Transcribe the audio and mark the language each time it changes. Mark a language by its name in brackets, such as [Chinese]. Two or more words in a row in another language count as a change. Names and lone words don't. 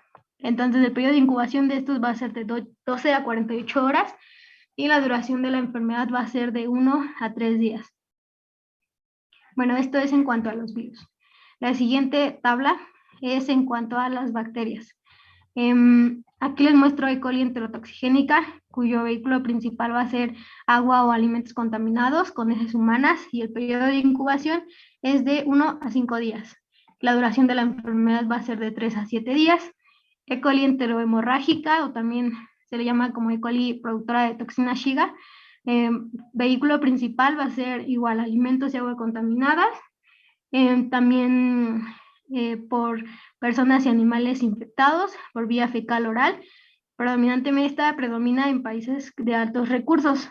[Spanish] Entonces el periodo de incubación de estos va a ser de 12 a 48 horas y la duración de la enfermedad va a ser de 1 a 3 días. Bueno, esto es en cuanto a los virus. La siguiente tabla es en cuanto a las bacterias. Aquí les muestro E. coli enterotoxigénica, cuyo vehículo principal va a ser agua o alimentos contaminados con heces humanas y el periodo de incubación es de 1 a 5 días. La duración de la enfermedad va a ser de 3 a 7 días. E. coli enterohemorrágica, o también se le llama como E. coli productora de toxina Shiga. Vehículo principal va a ser igual alimentos y agua contaminadas. También por personas y animales infectados por vía fecal oral. Predominantemente esta predomina en países de altos recursos.